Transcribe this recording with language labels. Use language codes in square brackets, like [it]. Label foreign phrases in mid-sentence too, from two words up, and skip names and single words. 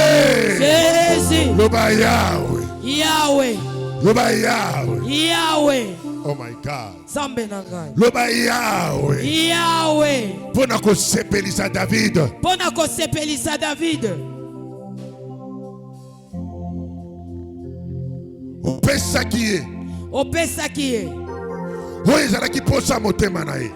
[ln] Jésus. Loba Yahweh. Yahweh. Loba Yahweh. Yahweh. [en] Oh my God. [ln] Loba Yahweh. Yahweh. Pona ko sepelisa David. Pona ko sepelisa David. Opesa kiye. Opesa kiye. Oyo ezalaki posa motema na ye.